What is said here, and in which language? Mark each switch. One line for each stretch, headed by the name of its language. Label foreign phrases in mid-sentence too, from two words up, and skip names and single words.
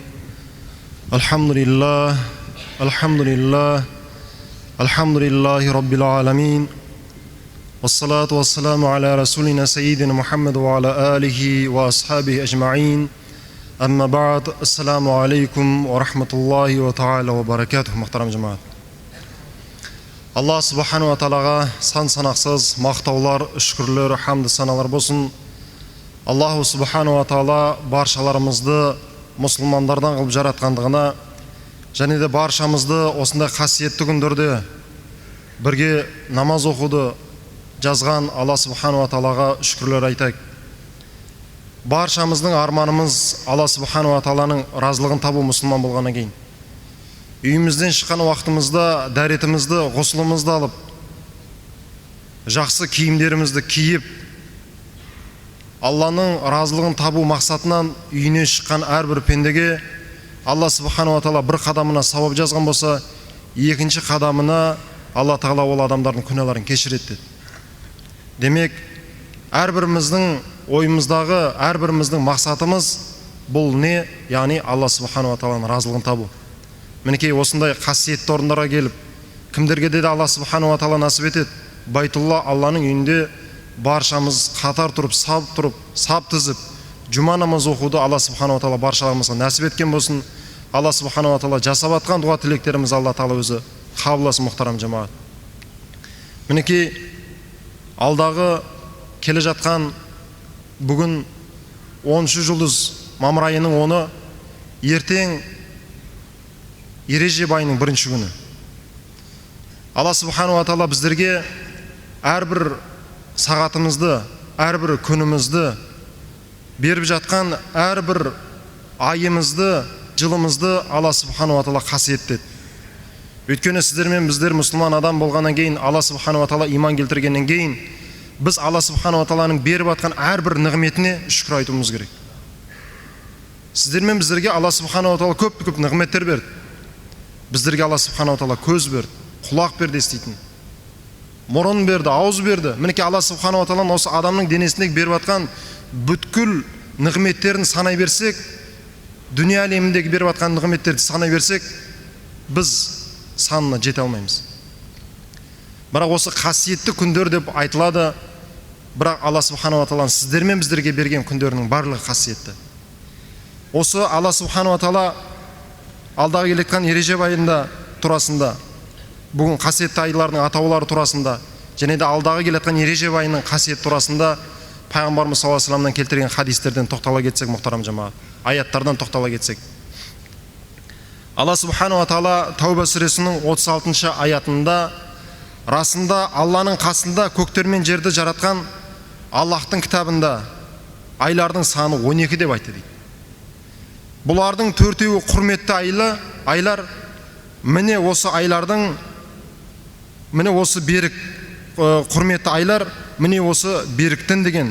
Arabic: الحمد لله رب العالمين، والصلاة والسلام على رسولنا سيدنا محمد وعلى آله وأصحابه أجمعين. أما بعد، السلام عليكم ورحمة الله وتعالى وبركاته. محترم جماعة، الله سبحانه وتعالى
Kazakh: сан-санақсыз мақтаулар, шүкірлер, хамды саналар болсын.
Arabic: الله سبحانه وتعالى
Kazakh: баршаларымызды мұсылмандардан қылып жаратқандығына және де баршамызды осындай қасиетті күндерде бірге намаз оқуды жазған Алла
Arabic: سبحانه وتعالى
Kazakh: шүкірлер айтайық. Баршамыздың арманымыз Алла
Arabic: سبحانه وتعالى
Kazakh: разылығын табу мұсылман болғаннан кейін. Үйімізден шыққан уақытымызда дәретімізді, ғұсылымызды алып, жақсы киімдерімізді киіп, Алланың разылығын табу мақсатынан үйінен шыққан әрбір пендеге Алла
Arabic: سبحانه وتعالى
Kazakh: бір қадамына сауап жазған болса, екінші қадамына Алла тағала ол адамдардың күнәларын кешіреді. Демек, әрбіріміздің ойымыздағы, әрбіріміздің мақсатымыз бұл не? Яғни Алла
Arabic: سبحانه وتعالى
Kazakh: разылығын табу. Мінекей осындай қасиетті орындарға келіп, кімдерге де Алла
Arabic: سبحانه وتعالى
Kazakh: насіп етеді. Байтулла Алланың үйінде баршамыз қатар тұрып, сап тізіп, жұма намаз оқуды Алла
Arabic: سبحانه وتعالى
Kazakh: баршаларымызға нәсіп еткен болсын. Алла
Arabic: سبحانه وتعالى
Kazakh: жасап атқан дуа тілектеріміз Алла тағала өзі қабыл етсін. Мұхтарам жамағат, мінекей алдағы келе жатқан бүгін 10 жұлдыз мамыр айының 10-ы, ертең Ережеп айының 1-ші күні. Алла
Arabic: سبحانه وتعالى
Kazakh: біздерге әрбір сағатымызды, әрбір күнімізді, беріп жатқан әрбір айымызды, жылымызды Алла
Arabic: سبحانه وتعالى
Kazakh: қасиеттеді. Өйткені сіздер мен біздер мұсылман адам болғаннан кейін, Алла
Arabic: سبحانه وتعالى
Kazakh: иман келтіргеннен кейін, біз Алла
Arabic: سبحانه وتعالى
Kazakh: беріп атқан әрбір нығметіне шүкір айтуымыз керек. Сіздер мен біздерге Алла
Arabic: سبحانه وتعالى
Kazakh: көп нығметтер берді. Біздерге Алла
Arabic: سبحانه وتعالى
Kazakh: көз берді, құлақ берді еститін, мұрын берді, ауыз берді. Мінекей Алла
Arabic: سبحانه وتعالى
Kazakh: осы адамның денесіндегі беріп атқан бүткіл нығметтерін санай берсек, дүние әлеміндегі беріп атқан нығметтерді санай берсек, біз санына жете алмаймыз. Бірақ осы қасиетті күндер деп айтылады. Бірақ Алла
Arabic: سبحانه وتعالى
Kazakh: сіздер мен біздерге берген күндерінің барлығы қасиетті. Осы Алла
Arabic: سبحانه وتعالى
Kazakh: алдағы келеткен Ережеп айында турасында, бүгін қасиетті айлардың атаулары турасында, және де алдағы келеткен Ережеп айының қасиет турасында Пайғамбарымыз
Arabic: صلى الله عليه وسلم
Kazakh: келтірген хадистерден тоқтала кетсек, мұхтарам жамағат, аяттардан тоқтала кетсек. Алла
Arabic: سبحانه وتعالى
Kazakh: Тауба сүресінің 36-шы аятында, расында Алланың қасында көктер мен жерді жаратқан Аллахтың кітабында айлардың саны 12 деп айтты дейді. Бұлардың 4-еуі құрметті айлар, міне осы айлардың, міне осы берік құрметті айлар, міне осы беріктін деген.